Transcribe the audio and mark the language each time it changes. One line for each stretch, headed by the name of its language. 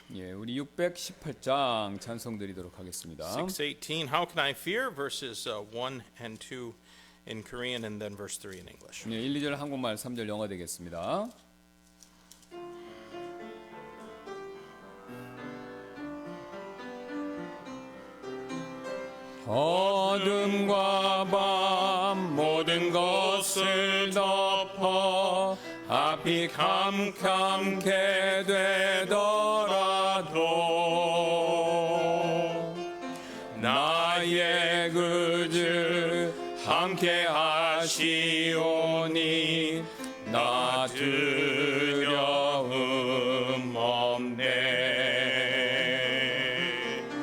Korean: 예, 우리 618장 찬송 드리도록 하겠습니다.
English: 618, How Can I Fear? Verses 1 and 2 in Korean and then verse 3 in English.
Korean: 예, 1, 2절 한국말, 3절 영어 되겠습니다. 어둠과 밤 모든 것을 덮어 앞이 캄캄케 되더라도 나의 구주 함께 하시오니 나 두려움 없네.